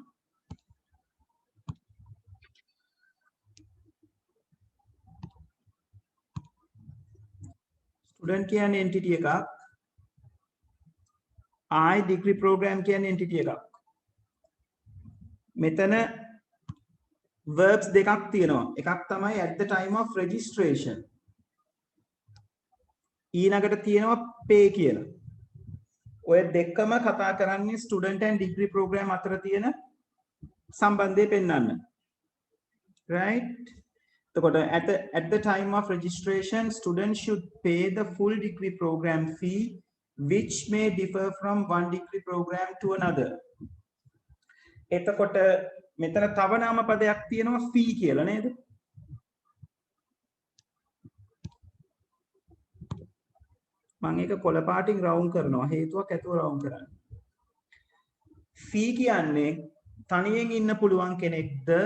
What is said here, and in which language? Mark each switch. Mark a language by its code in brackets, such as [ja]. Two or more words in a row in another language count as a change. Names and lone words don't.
[si] student කියන්නේ entity එකක් I [en] degree program [si] කියන්නේ entity එකක් මෙතන verbs දෙකක් තියෙනවා එකක් තමයි [en] at the time of registration [si] ඊළඟට තියෙනවා pay කියලා ඔය දෙකම කතා කරන්නේ [en] student and degree program [si] අතර තියෙන සම්බන්ධය පෙන්වන්න [en] right එතකොට at the time of registration students should pay the full degree program fee which may differ from one degree program to another [si] එතකොට මෙතන තව නාම පදයක් තියෙනවා fee කියලා නේද මම ඒක කොළ පාටින් රවුන්ඩ් කරනවා හේතුවක් ඇතුව රවුන්ඩ් කරන්න fee කියන්නේ තනියෙන් ඉන්න පුළුවන් කෙනෙක්ද